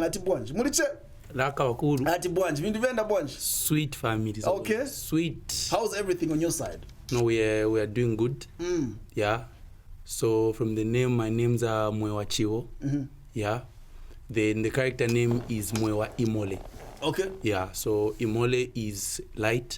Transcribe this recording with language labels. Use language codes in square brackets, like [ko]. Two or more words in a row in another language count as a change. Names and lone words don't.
[en] ati bwanji muliche laka wakuru ati bwanji vindivenda bwanji sweet family. Okay, sweet. How's everything on your side? No, we are doing good. Yeah, so from the name, my name's Mwewa Imole. Yeah, then the character name is Mwewa Imole. Okay. Yeah, so Imole is light.